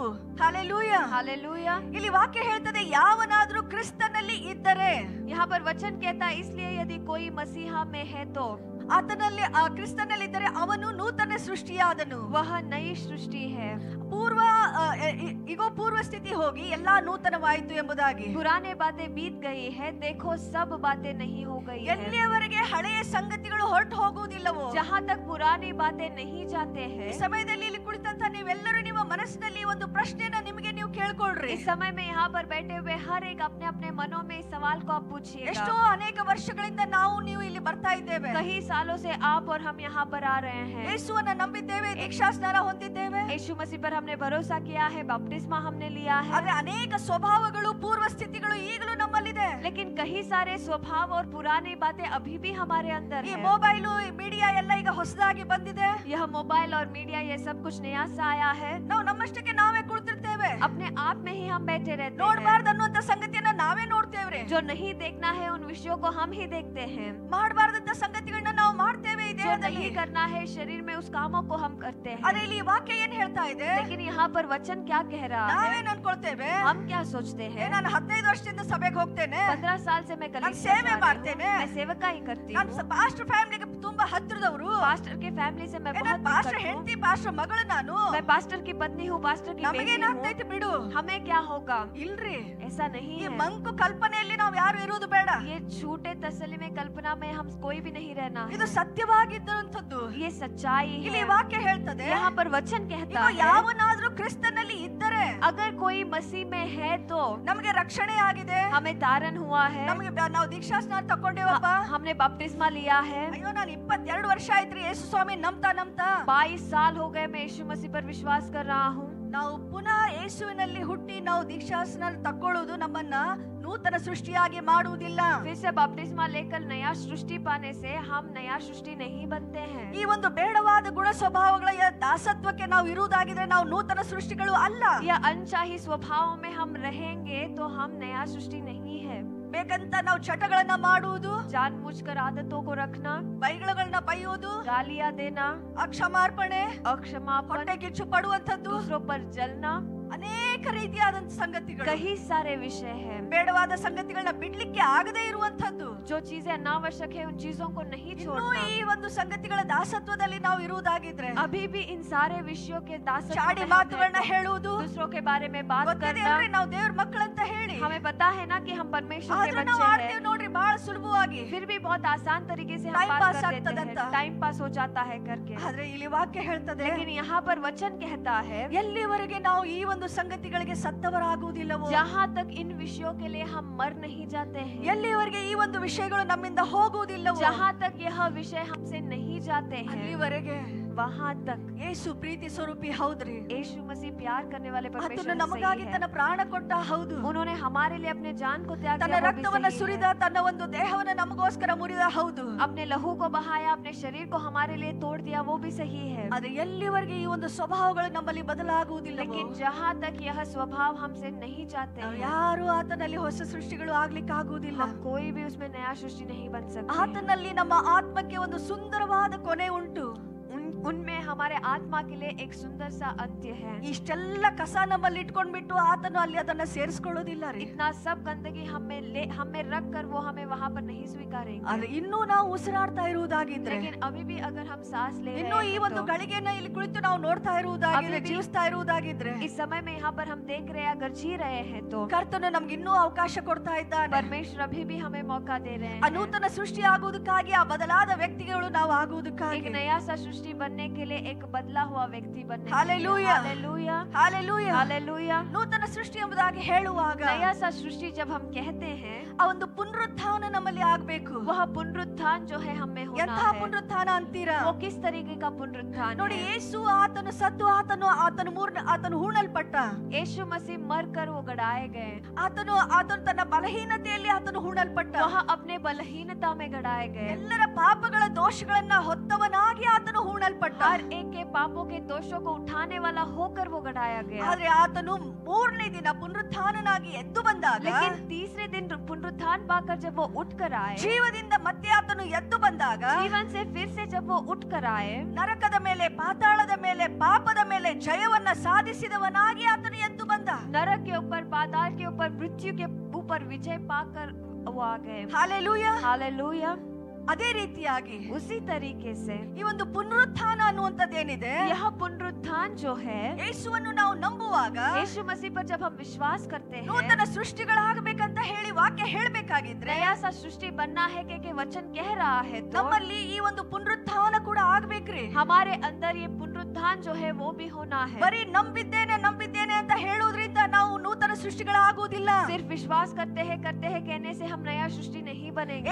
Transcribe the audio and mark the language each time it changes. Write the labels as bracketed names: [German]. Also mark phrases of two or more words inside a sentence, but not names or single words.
[Kannada] ಹಲ್ಲೆಲೂಯಾ, [Hindi] हालेलुया। [Kannada] ಇಲ್ಲಿ ವಾಕ್ಯ ಹೇಳ್ತದೆ ಯಾವನಾದರೂ ಕ್ರಿಸ್ತನಲ್ಲಿ ಇದ್ದರೆ. [Hindi] यहाँ पर वचन कहता है इसलिए यदि कोई मसीहा में है तो [Kannada] ಆತನಲ್ಲಿ ಕ್ರಿಸ್ತನಲ್ಲಿದ್ದರೆ ಅವನು ನೂತನ ಸೃಷ್ಟಿಯಾದನು. [Hindi] वह नई सृष्टि है। [Kannada] ಪೂರ್ವ ಇಗೋ ಪೂರ್ವ ಸ್ಥಿತಿ ಹೋಗಿ ಎಲ್ಲಾ ನೂತನವಾಯಿತು ಎಂಬುದಾಗಿ. [Hindi] पुराने बातें बीत गई है, देखो सब बातें नहीं हो गई है। [Kannada] ಎಲ್ಲಿಯವರೆಗೆ ಹಳೆಯ ಸಂಗತಿಗಳು ಹೊರಟು ಹೋಗುವುದಿಲ್ಲವೋ, [Hindi] जहाँ तक पुरानी बातें नहीं जाते [Kannada] ಈ [Hindi] हैं, [Kannada] ಸಮಯದಲ್ಲಿ ಇಲ್ಲಿ ಕುಳಿತಂತ ನೀವೆಲ್ಲರೂ ನಿಮ್ಮ ಮನಸ್ಸಿನಲ್ಲಿ ಒಂದು ಪ್ರಶ್ನೆನ ನಿಮಗೆ ನೀವು ಕೇಳ್ಕೊಳ್ರಿ. [Hindi] इस समय में यहाँ पर बैठे हुए हर एक अपने अपने मनों में इस सवाल को आप पूछिएगा। [Kannada] ಎಷ್ಟೋ ಅನೇಕ ವರ್ಷಗಳಿಂದ ನಾವು ನೀವು ಇಲ್ಲಿ ಬರ್ತಾ ಇದ್ದೇವೆ. [Hindi] कई सालों से आप और हम यहाँ पर आ रहे हैं। [Kannada] ಯೇಸುವನ್ನ ನಂಬಿದ್ದೇವೆ, ದೀಕ್ಷಾ ಸ್ನಾನ ಹೊಂದಿದ್ದೇವೆ. [Hindi] यीशु मसीह पर हमने भरोसा किया है, बपतिस्मा हमने लिया है। [Kannada] ಆದ್ರೆ ಅನೇಕ ಸ್ವಭಾವಗಳು ಪೂರ್ವ ಸ್ಥಿತಿಗಳು ಈಗಲೂ ನಮ್ಮಲ್ಲಿದೆ. [Hindi] लेकिन कई सारे स्वभाव और पुरानी बातें अभी भी हमारे अंदर [Kannada] ಈ [Hindi] है। [English] mobile media [Kannada] ಎಲ್ಲ ಈಗ ಹೊಸದಾಗಿ ಬಂದಿದೆ. [Hindi] यह मोबाइल और मीडिया ये सब कुछ नया सा आया है। [Kannada] ನಾವು ನಮ್ಮಷ್ಟಕ್ಕೆ ನಾವೇ ಕುಳಿತಿರ್ತೇವೆ. [Hindi] अपने आप में ही हम बैठे रहते हैं। [Kannada] ನೋಡಬಾರ್ದು ಅನ್ನುವಂತ ಸಂಗತಿಯನ್ನ ನಾವೇ ನೋಡ್ತೇವ್ರಿ. [Hindi] जो नहीं देखना है उन विषयों को हम ही देखते हैं। [Kannada] ಮಾಡಬಾರ್ದಂತ ಸಂಗತಿಗಳನ್ನ ನಾವು ಮಾಡ್ತೇವೆ ಈ [Hindi] जो [Kannada] ದೇಹದಲ್ಲಿ. [Hindi] नहीं करना है शरीर में उस कामों को हम करते हैं। [Kannada] ಅದೇ ಇಲ್ಲಿ ವಾಕ್ಯ ಏನ್ ಹೇಳ್ತಾ ಇದೆ? [Hindi] लेकिन यहाँ पर वचन क्या कह रहा है? [Kannada] ನಾವೇನ್ ಅನ್ಕೊಳ್ತೇವೆ? [Hindi] हम क्या सोचते हैं? [Kannada] ನಾನು 15 ವರ್ಷದಿಂದ ಸಭೆಗೆ ಹೋಗ್ತೇನೆ, [Hindi] 15 साल से मैं [Kannada] ನಾನು [Hindi] कलीसिया [Kannada] ಸೇವೆ [Hindi] जा रही [Kannada] ಮಾಡ್ತೇನೆ, [Hindi] हूँ, मैं सेवकाई करती [Kannada] ನಾನು [Hindi] हूँ। [English] pastor family [Kannada] ತುಂಬಾ ಹತ್ತಿರದವರು, [Hindi] पास्टर के फैमिली से मैं बहुत [Kannada] ಪಾಸ್ಟರ್ [Hindi] निकट हूँ। [Kannada] ಹೆಂಡತಿ, ಪಾಸ್ಟರ್ ಮಗಳು ನಾನು, [Hindi] मैं पास्टर की पत्नी हूँ, पास्टर की बेटी [Kannada] ನಮಗೇನಾಗ್ತೈತಿ [Hindi] हूँ। [Kannada] ಬಿಡು. [Hindi] हमें क्या होगा? [Kannada] ಇಲ್ರಿ, [Hindi] ऐसा नहीं [Kannada] ಈ [Hindi] है। [Kannada] ಮಂಕು ಕಲ್ಪನೆಯಲ್ಲಿ ನಾವು ಯಾರು ಇರುವುದು ಬೇಡ. [Hindi] ये झूठे तसल्ली में कल्पना में हम कोई भी नहीं रहना [Kannada] ಇದು [Hindi] है। [Kannada] ಸತ್ಯವಾಗಿದ್ದಂಥದ್ದು. [Hindi] ये सच्चाई [Kannada] ಇಲ್ಲಿ [Hindi] है। [Kannada] ವಾಕ್ಯ ಹೇಳ್ತದೆ, [Hindi] यहाँ पर वचन कहता [Kannada] ಇಗೋ [Hindi] है [Kannada] ಯಾವನಾದ್ರೂ ಕ್ರಿಸ್ತನಲ್ಲಿ ಇದ್ದರೆ [Hindi] अगर कोई मसीह में है तो [Kannada] ನಮಗೆ ರಕ್ಷಣೆ ಆಗಿದೆ, [Hindi] हमें तारण हुआ है, [Kannada] ನಮಗೆ ನಾವು ದೀಕ್ಷಾ ಸ್ನಾನ ತಕೊಂಡೇವಪ್ಪ. [Hindi] हमने बपतिस्मा लिया है। [Kannada] ಅಯ್ಯೋ ನಾನು 22 ವರ್ಷ ಆಯ್ತ್ರಿ ಯೇಸು ಸ್ವಾಮಿ ನಂಬ್ತಾ [Hindi] 22 साल हो गए मैं यीशु मसीह पर विश्वास कर रहा हूँ। [Kannada] ನಾವು ಪುನಃ ಯೇಸುವಿನಲ್ಲಿ ಹುಟ್ಟಿ ನಾವು ದೀಕ್ಷಾ ಸ್ನಾನ ತಕೊಳ್ಳುವುದು ನಮ್ಮನ್ನ ನೂತನ ಸೃಷ್ಟಿಯಾಗಿ ಮಾಡುವುದಿಲ್ಲ. [Hindi] फिर से बपतिस्मा लेकर नया सृष्टि पाने से हम नया सृष्टि नहीं बनते हैं। [Kannada] ಈ ಒಂದು ಬೇಡವಾದ ಗುಣ ಸ್ವಭಾವಗಳ ದಾಸತ್ವಕ್ಕೆ ನಾವು ಇರುವುದಾಗಿದ್ರೆ ನಾವು ನೂತನ ಸೃಷ್ಟಿಗಳು ಅಲ್ಲ. [Hindi] या अनचाही स्वभावों में हम रहेंगे तो हम नया सृष्टि नहीं है। [Kannada] ಬೇಕಂತ ನಾವು ಚಟಗಳನ್ನ ಮಾಡುವುದು, [Hindi] जानबूझकर आदतों को रखना, [Kannada] ಬೈಗಳನ್ನ ಬೈಯುವುದು, [Hindi] गालियां देना, [Kannada] ಅಕ್ಷಮಾರ್ಪಣೆ, [Hindi] अक्षमापन, [Kannada] ಹೊಟ್ಟೆ ಕಿಚ್ಚು ಪಡುವಂತದ್ದು, [Hindi] दूसरों पर जलना, [Kannada] ಅನೇಕ ರೀತಿಯಾದಂತ ಸಂಗತಿಗಳು, [Hindi] कई सारे विषय हैं। [Kannada] ಬೇಡವಾದ ಸಂಗತಿಗಳನ್ನ ಬಿಡ್ಲಿಕ್ಕೆ ಆಗದೇ ಇರುವಂತದ್ದು. [Hindi] जो चीजें अनावश्यक है उन चीजों को नहीं [Kannada] ಇನ್ನೂ [Hindi] छोड़ना। [Kannada] ಈ ಒಂದು ಸಂಗತಿಗಳ ದಾಸತ್ವದಲ್ಲಿ ನಾವು ಇರುವುದಾಗಿದ್ರೆ [Hindi] अभी भी इन सारे विषयों के दासत्व [Kannada] ಚಾಡಿ [Hindi] में हम [Kannada] ಮಾತುಗಳನ್ನ [Hindi] रहते हैं। [Kannada] ಹೇಳುವುದು, [Hindi] दूसरों के बारे में बात [Kannada] ಗೊತ್ತಿದೆ [Hindi] करना। [Kannada] ಅಲ್ರಿ ನಾವು ದೇವ್ರ ಮಕ್ಕಳಂತ ಹೇಳಿ, [Hindi] हमें पता है ना कि हम परमेश्वर के [Kannada] ಆದ್ರೆ ನಾವು [Hindi] बच्चे [Kannada] ಆಡ್ತೀವಿ [Hindi] हैं, [Kannada] ನೋಡ್ರಿ ಬಹಳ ಸುಲಭವಾಗಿ. [Hindi] फिर भी बहुत आसान तरीके से हम Time बात pass कर देते [Kannada] ಆಗ್ತದಂತ. [Hindi] हैं, [English] time pass [Hindi] हो जाता है करके। [Kannada] ಆದ್ರೆ ಇಲ್ಲಿ ವಾಕ್ಯ ಹೇಳ್ತದೆ, [Hindi] लेकिन यहाँ पर वचन कहता है [Kannada] ಎಲ್ಲಿವರೆಗೆ ನಾವು ಈ ಒಂದು ಸಂಗತಿಗಳಿಗೆ ಸತ್ತವರಾಗುವುದಿಲ್ಲವೋ, [Hindi] जहाँ तक इन विषयों के लिए हम मर नहीं जाते हैं, [Kannada] ಎಲ್ಲಿವರೆಗೆ ಈ ಒಂದು ವಿಷಯಗಳು ನಮ್ಮಿಂದ ಹೋಗುವುದಿಲ್ಲವೋ, [Hindi] जहाँ तक यह विषय हमसे नहीं जाते हैं, [Kannada] ಅಲ್ಲಿವರೆಗೆ [Hindi] वहाँ तक [Kannada] ಯೇಸು ಪ್ರೀತಿ ಸ್ವರೂಪಿ ಹೌದ್ರಿ. [Hindi] यीशु मसीह प्यार करने वाले [Kannada] ಆತನು [Hindi] परमेश्वर [Kannada] ನಮಗಾಗಿ [Hindi] सही [Kannada] ತನ್ನ [Hindi] है। [Kannada] ಪ್ರಾಣ ಕೊಟ್ಟ ಹೌದು, [Hindi] उन्होंने हमारे लिए अपने जान को त्याग [Kannada] ತನ್ನ [Hindi] दिया, वो भी [Kannada] ರಕ್ತವನ್ನ [Hindi] सही [Kannada] ಸುರಿದ, [Hindi] है। [Kannada] ತನ್ನ ಒಂದು ದೇಹವನ್ನ ನಮಗೋಸ್ಕರ ಮುರಿದ ಹೌದು. [Hindi] अपने लहू को बहाया, अपने शरीर को हमारे लिए तोड़ दिया, वो भी सही है। [Kannada] ಆದ್ರೆ ಎಲ್ಲಿವರೆಗೆ ಈ ಒಂದು ಸ್ವಭಾವಗಳು ನಮ್ಮಲ್ಲಿ ಬದಲಾಗುವುದಿಲ್ಲ, [Hindi] लेकिन जहाँ तक यह स्वभाव हमसे नहीं जाते [Kannada] ನಾವು [Hindi] हैं, [Kannada] ಯಾರು ಆತನಲ್ಲಿ ಹೊಸ ಸೃಷ್ಟಿಗಳು ಆಗ್ಲಿಕ್ಕೆ ಆಗುವುದಿಲ್ಲ. [Hindi] हम कोई भी उसमें नया सृष्टि नहीं बन सकते। [Kannada] ಆತನಲ್ಲಿ ನಮ್ಮ ಆತ್ಮಕ್ಕೆ ಒಂದು ಸುಂದರವಾದ ಕೊನೆ ಉಂಟು. [Hindi] उनके उनमें हमारे आत्मा के लिए एक सुंदर सा अंत्य है। [Kannada] ಇಷ್ಟೆಲ್ಲ ಕಸ ನಮ್ಮಲ್ಲಿ ಇಟ್ಕೊಂಡ್ಬಿಟ್ಟು ಆತನು ಅಲ್ಲಿ ಅದನ್ನ ಸೇರಿಸ್ಕೊಳ್ಳೋದಿಲ್ಲ ರೀ. [Hindi] इतना सब गंदगी हमें रख कर वो हमें वहाँ पर नहीं स्वीकारेंगे। [Kannada] ಆದ್ರೆ ಇನ್ನೂ ನಾವು ಉಸಿರಾಡ್ತಾ ಇರುವುದಾಗಿದ್ರೆ, [Hindi] लेकिन अभी भी अगर हम सांस ले रहे [Kannada] ಇನ್ನೂ ಈ [Hindi] हैं [Kannada] ಒಂದು [Hindi] तो, [Kannada] ಗಳಿಗೆನ ಇಲ್ಲಿ ಕುಳಿತು ನಾವು ನೋಡ್ತಾ ಇರುವುದಾಗಿದ್ರೆ, ಅಭಿವೃದ್ಧಿ- ಜೀವಿಸ್ತಾ ಇರುವುದಾಗಿದ್ರೆ, [Hindi] इस समय में यहाँ पर हम देख रहे हैं, अगर जी रहे हैं तो [Kannada] ಕರ್ತನು ನಮ್ಗೆ ಇನ್ನೂ ಅವಕಾಶ ಕೊಡ್ತಾ ಇದ್ದಾನೆ. [Hindi] परमेश्वर अभी भी हमें मौका दे रहे [Kannada] ಆ [Hindi] हैं। [Kannada] ನೂತನ ಸೃಷ್ಟಿ ಆಗುವುದಕ್ಕಾಗಿ, ಆ ಬದಲಾದ ವ್ಯಕ್ತಿಗಳು ನಾವು ಆಗುವುದಕ್ಕಾಗಿ. [Hindi] एक नया सा सृष्टि बनने के लिए, एक बदला हुआ व्यक्ति बनने के लिए। हालेलूया। हालेलूया, [Kannada] ಹಾಲೆಲೂಯಾ. [Hindi] हालेलूया। [Kannada] ನೂತನ ಸೃಷ್ಟಿ ಎಂಬುದಾಗಿ ಹೇಳುವಾಗ [Hindi] नया सा सृष्टि जब हम कहते हैं, [Kannada] ಆ ಒಂದು ಪುನರುತ್ಥಾನ ನಮ್ಮಲ್ಲಿ ಆಗ್ಬೇಕು. [Hindi] वह पुनरुत्थान जो है हमें होना [Kannada] ಎಂಥ [Hindi] है। [Kannada] ಪುನರುತ್ಥಾನ ಅಂತೀರಾ? [Hindi] वो किस तरीके का पुनरुत्थान [Kannada] ನೋಡಿ, [Hindi] है? [Kannada] ಯೇಸು ಆತನು ಸತ್ತು, ಆತನು ಹೂಣಲ್ಪಟ್ಟ, [Hindi] यीशु मसीह मरकर वो गड़ाए गए। [Kannada] ಆತನು ತನ್ನ ಬಲಹೀನತೆಯಲ್ಲಿ ಆತನು ಹೂಣಲ್ಪಟ್ಟ. [Hindi] वह अपने बलहीनता में गड़ाए गए। [Kannada] ಎಲ್ಲರ ಪಾಪಗಳ ದೋಷಗಳನ್ನ ಹೊತ್ತವನಾಗಿ ಆತನು ಹೂಣಲ್ಪಟ್ಟ. [Hindi] हर एक के पापों के दोषों को उठाने वाला होकर वो गड़ाया गया। [Kannada] ಆದ್ರೆ ಆತನು ಮೂರನೇ ದಿನ ಪುನರುತ್ಥಾನನಾಗಿ ಎದ್ದು ಬಂದಾಗ, [Hindi] लेकिन तीसरे दिन पुनरुत्थान पाकर जब वो उठ कर आए, [Kannada] ಜೀವದಿಂದ ಮತ್ತೆ ಆತನು ಎದ್ದು ಬಂದಾಗ, [Hindi] जीवन से फिर से जब वो उठ कर आए, [Kannada] ನರಕದ ಮೇಲೆ, ಪಾತಾಳದ ಮೇಲೆ, ಪಾಪದ ಮೇಲೆ ಜಯವನ್ನ ಸಾಧಿಸಿದವನಾಗಿ ಆತನು ಎದ್ದು ಬಂದ. [Hindi] नरक के ऊपर, पाताल के ऊपर, मृत्यु के ऊपर विजय पाकर वो आ गए। [Kannada] ಹಾಲೆಲೂಯಾ. [Hindi] हालेलूया। [Kannada] ಅದೇ ರೀತಿಯಾಗಿ [Hindi] उसी तरीके से [Kannada] ಈ ಒಂದು ಪುನರುತ್ಥಾನ ಅನ್ನುವಂಥದ್ದೇನಿದೆ, [Hindi] यह पुनरुत्थान जो है, [Kannada] ಯೇಸುವನ್ನು ನಾವು ನಂಬುವಾಗ [Hindi] यीशु मसीह पर जब हम विश्वास करते हैं, [Kannada] ನೂತನ ಸೃಷ್ಟಿಗಳಾಗಬೇಕಂತ ಹೇಳಿ ವಾಕ್ಯ ಹೇಳಬೇಕಾಗಿದ್ರೆ, [Hindi] नया सा सृष्टि बनना है कि वचन कह रहा है, तो [Kannada] ನಮ್ಮಲ್ಲಿ ಈ ಒಂದು ಪುನರುತ್ಥಾನ ಕೂಡ ಆಗ್ಬೇಕ್ರಿ. [Hindi] हमारे अंदर ये पुनरुत्थान जो है वो भी होना है। [Kannada] ಬರೀ ನಂಬಿದ್ದೇನೆ ಅಂತ ಹೇಳುವುದರಿಂದ ನಾವು ನೂತನ ಸೃಷ್ಟಿಗಳಾಗುವುದಿಲ್ಲ. [Hindi] सिर्फ विश्वास करते हैं कहने से हम नया सृष्टि नहीं बनेंगे।